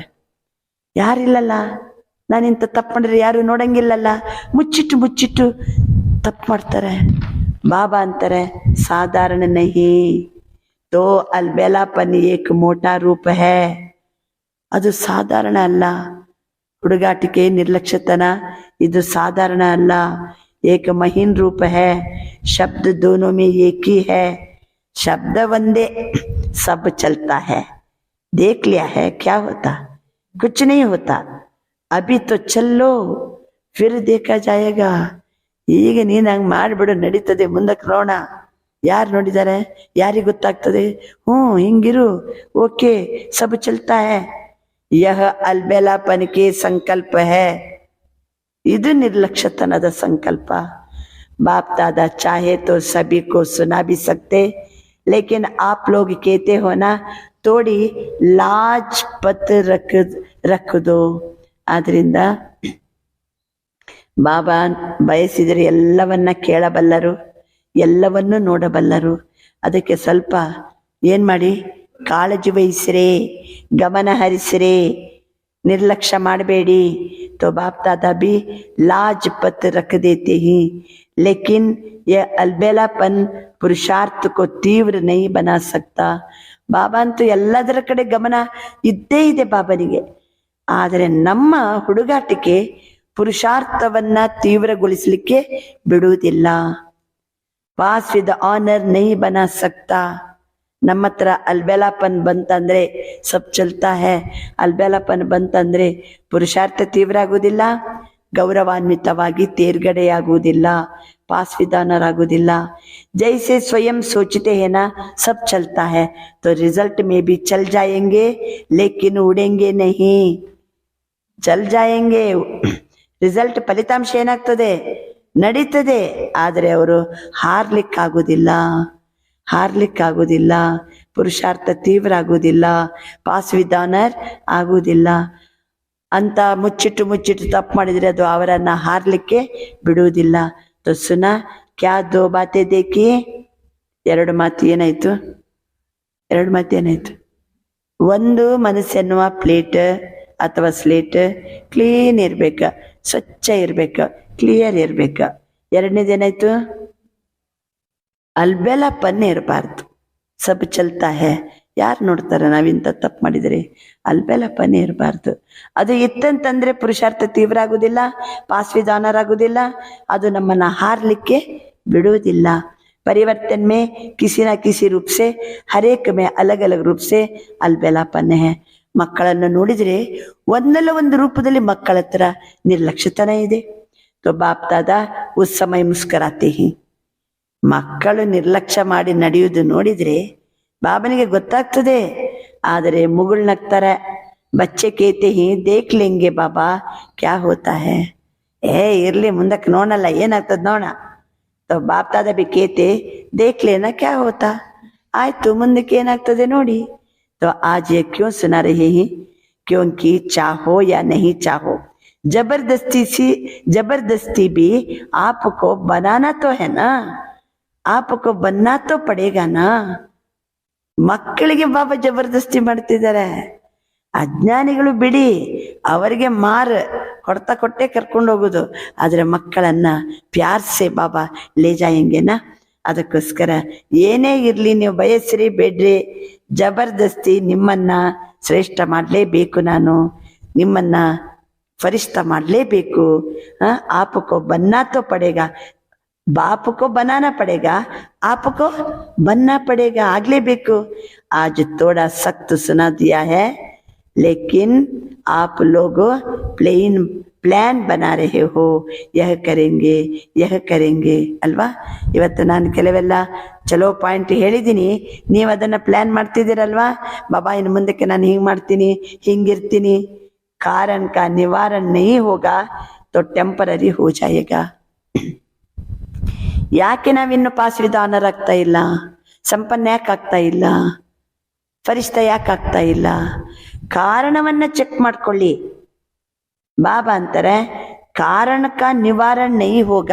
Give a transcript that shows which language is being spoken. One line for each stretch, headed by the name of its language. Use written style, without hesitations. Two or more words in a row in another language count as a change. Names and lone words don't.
Kannada: ಯಾರಿಲ್ಲಲ್ಲ, ನಾನಿಂತ ತಪ್ಪು ಮಾಡಿದ್ರೆ ಯಾರು ನೋಡಂಗಿಲ್ಲಲ್ಲ, ಮುಚ್ಚಿಟ್ಟು ತಪ್ಪು ಮಾಡ್ತಾರೆ. ಬಾಬಾ ಅಂತಾರೆ,
Hindi: साधारण नहीं तो अलबेलापन एक मोटा रूप है.
Kannada: ಅದು ಸಾಧಾರಣ ಅಲ್ಲ. ಹುಡುಗಾಟಿಕೆ, ನಿರ್ಲಕ್ಷ್ಯತನ ಇದು ಸಾಧಾರಣ ಅಲ್ಲ.
Hindi: एक महीन रूप है, शब्द दोनों में एक ही है. शब्द वंदे, सब चलता है. देख लिया है क्या होता? कुछ नहीं होता. अभी तो चलो फिर देखा जाएगा.
Kannada: ಈಗ ನೀನು ಹಂಗೆ ಮಾಡಿಬಿಡು, ನಡೀತದೆ, ಮುಂದಕ್ಕೆ ನೋಡೋಣ. ಯಾರು ನೋಡಿದ್ದಾರೆ? ಯಾರಿಗೆ ಗೊತ್ತಾಗ್ತದೆ? ಹಿಂಗಿರು, ಓಕೆ,
Hindi: सब चलता है. यह अलबेलापन के संकल्प है.
Kannada: ಇದು ನಿರ್ಲಕ್ಷ್ಯತನದ ಸಂಕಲ್ಪ.
Hindi: बाप दादा चाहे तो सभी को सुना भी सकते, लेकिन आप लोग कहते हो ना थोड़ी लाज पत रख दो.
Kannada: आद्रिंद ಬಾಬಾ ಬಯಸಿದರೆ ಎಲ್ಲವನ್ನ ಕೇಳಬಲ್ಲರು, ಎಲ್ಲವನ್ನೂ ನೋಡಬಲ್ಲರು. ಅದಕ್ಕೆ ಸ್ವಲ್ಪ ಏನ್ ಮಾಡಿ, ಕಾಳಜಿ ವಹಿಸಿರೆ, ಗಮನ ಹರಿಸಿರೆ. निर्लक्ष्य ಮಾಡಬೇಡಿ.
Hindi: तो बाप दादा भी लाजपत रख देते हैं, लेकिन यह अलबेलापन पुरुषार्थ को तीव्र नहीं बना सकता.
Kannada: ಬಾಬಾ ಅಂತೂ ಎಲ್ಲದರ ಕಡೆ ಗಮನ ಇದ್ದೇ ಇದೆ ಬಾಬನಿಗೆ. ಆದರೆ ನಮ್ಮ ಹುಡುಗಾಟಿಕೆ ಪುರುಷಾರ್ಥವನ್ನ ತೀವ್ರಗೊಳಿಸಲಿಕ್ಕೆ ಬಿಡುವುದಿಲ್ಲ.
English: pass with honour
Hindi: नहीं बना सकता.
Kannada: ನಮ್ಮ ಹತ್ರ ಅಲ್ಬೆಲಾಪನ್ ಬಂತಂದ್ರೆ
Hindi: सब चलता है.
Kannada: ಅಲ್ಬೆಲಾಪನ್ ಬಂತಂದ್ರೆ ಪುರುಷಾರ್ಥ ತೀವ್ರ ಆಗುವುದಿಲ್ಲ, ಗೌರವಾನ್ವಿತವಾಗಿ ತೇರ್ಗಡೆಯಾಗುವುದಿಲ್ಲ, ಪಾಸ್ ವಿಧಾನರಾಗುವುದಿಲ್ಲ.
Hindi: जैसे स्वयं सोचते है ना सब चलता है, तो रिजल्ट में भी चल जाएंगे लेकिन उड़ेंगे नहीं. चल जाएंगे,
Kannada: ರಿಸಲ್ಟ್ ಫಲಿತಾಂಶ ಏನಾಗ್ತದೆ, ನಡೀತದೆ. ಆದರೆ ಅವರು ಹಾರ್ಲಿಕ್ಕಾಗುವುದಿಲ್ಲ, ಪುರುಷಾರ್ಥ ತೀವ್ರ ಆಗುವುದಿಲ್ಲ, ಪಾಸ್ ವಿಧಾನರ್ ಆಗುವುದಿಲ್ಲ ಅಂತ ಮುಚ್ಚಿಟ್ಟು ತಪ್ಪು ಮಾಡಿದರೆ ಅದು ಅವರನ್ನ ಹಾರ್ಲಿಕ್ಕೆ ಬಿಡುವುದಿಲ್ಲ.
Hindi: तो सुना क्या दो बातें देखी.
Kannada: ಎರಡು ಮಾತು ಏನಾಯ್ತು? ಒಂದು ಮನಸ್ಸೆನ್ನುವ ಪ್ಲೇಟ್ ಅಥವಾ ಸ್ಲೇಟ್ ಕ್ಲೀನ್ ಇರ್ಬೇಕ, ಸ್ವಚ್ಛ ಇರ್ಬೇಕ, ಕ್ಲಿಯರ್ ಇರ್ಬೇಕ. ಎರಡನೇದೇನಾಯ್ತು? ಅಲ್ಬೆಲಾಪನ್ ಇರಬಾರ್ದು.
Hindi: सब चलता है,
Kannada: ಯಾರು ನೋಡ್ತಾರೆ ನಾವಿಂತ ತಪ್ಪು ಮಾಡಿದರೆ? ಅಲ್ಬೆಲಾಪನ್ ಇರಬಾರ್ದು. ಅದು ಇತ್ತಂತಂದ್ರೆ ಪುರುಷಾರ್ಥ ತೀವ್ರ ಆಗುದಿಲ್ಲ, ಪಾಸ್ ವಿಧಾನರಾಗುವುದಿಲ್ಲ, ಅದು ನಮ್ಮನ್ನ ಹಾರ್ಲಿಕ್ಕೆ ಬಿಡುವುದಿಲ್ಲ.
Hindi: परिवर्तन में किसी न किसी रूप से हर एक में अलग अलग रूप से अलबेलापन है.
Kannada: ಮಕ್ಕಳನ್ನು ನೋಡಿದ್ರೆ ಒಂದಲ್ಲ ಒಂದು ರೂಪದಲ್ಲಿ ಮಕ್ಕಳ ಹತ್ರ ನಿರ್ಲಕ್ಷ್ಯತನ ಇದೆ.
Hindi: तो बाप दादा उस समय मुस्कुराते हैं.
Kannada: ಮಕ್ಕಳು ನಿರ್ಲಕ್ಷ್ಯ ಮಾಡಿ ನಡೆಯುವುದು ನೋಡಿದ್ರೆ ಬಾಬನಿಗೆ ಗೊತ್ತಾಗ್ತದೆ. ಆದರೆ ಮುಗುಳ್ನಗ್ತಾರೆ.
Hindi: बच्चे कहते ही देख लेंगे बाबा क्या होता है.
Kannada: ಇರ್ಲಿ ಮುಂದಕ್ಕೆ ನೋಡಲ್ಲ, ಏನಾಗ್ತದ ನೋಡ.
Hindi: तो बाप दादा भी कहते देख लेना क्या होता.
Kannada: आयतु ಮುಂದಕ್ಕೆ ಏನಾಗ್ತದೆ ನೋಡಿ.
Hindi: तो आज ये क्यों सुना रहे हैं? क्योंकि चाहो या नहीं चाहो, जबरदस्ती भी आपको बनाना तो है ना, आपको बनना तो पड़ेगा ना.
Kannada: ಮಕ್ಕಳಿಗೆ ಬಾಬಾ ಜಬರ್ದಸ್ತಿ ಮಾಡ್ತಿದ್ದಾರೆ. ಅಜ್ಞಾನಿಗಳು ಬಿಡಿ, ಅವರಿಗೆ ಹೊಡ್ತಾ ಕೊಟ್ಟೆ ಕರ್ಕೊಂಡು ಹೋಗುದು. ಆದ್ರೆ ಮಕ್ಕಳನ್ನ
Hindi: प्यार से बाबा ले जाएंगे ना.
Kannada: ಅದಕ್ಕೋಸ್ಕರ ಏನೇ ಇರ್ಲಿ ನೀವು ಬಯಸ್ರಿ ಬೇಡ್ರಿ, ಜಬರ್ದಸ್ತಿ ನಿಮ್ಮನ್ನ ಶ್ರೇಷ್ಠ ಮಾಡಲೇಬೇಕು, ನಾನು ನಿಮ್ಮನ್ನ ಫರಿಷ್ಠ ಮಾಡಲೇಬೇಕು.
Hindi: आपको बनना तो पड़ेगा, बाप को बनाना पड़ेगा, आपको बनना पड़ेगा, ಆಗ್ಲೇಬೇಕು. आज थोड़ा सख्त सुना दिया है, लेकिन आप लोग प्लान बना रहे हो, यह करेंगे ಅಲ್ವಾ.
Kannada: ಇವತ್ತು ನಾನು ಕೆಲವೆಲ್ಲ ಚಲೋ ಪಾಯಿಂಟ್ ಹೇಳಿದ್ದೀನಿ, ನೀವು ಅದನ್ನ ಪ್ಲಾನ್ ಮಾಡ್ತಿದ್ದೀರಲ್ವಾ. ಬಾಬಾ ಇನ್ನು ಮುಂದಕ್ಕೆ ನಾನು ಹಿಂಗ್ ಮಾಡ್ತೀನಿ, ಹಿಂಗಿರ್ತೀನಿ.
Hindi: कारण का निवारण नहीं होगा तो टेम्पररी हो जाएगा.
Kannada: ಯಾಕೆ ನಾವಿನ್ನು ಪಾಸ್ ವಿಧಾನರಾಗ್ತಾ ಇಲ್ಲ, ಸಂಪನ್ನ ಯಾಕೆ ಆಗ್ತಾ ಇಲ್ಲ, ಫರಿಷ್ಠ ಯಾಕೆ ಆಗ್ತಾ ಇಲ್ಲ? ಕಾರಣವನ್ನ ಚೆಕ್ ಮಾಡ್ಕೊಳ್ಳಿ. ಬಾಬಾ ಅಂತಾರೆ ಕಾರಣಕ್ಕ ನಿವಾರಣೆ ನೈ ಹೋಗ.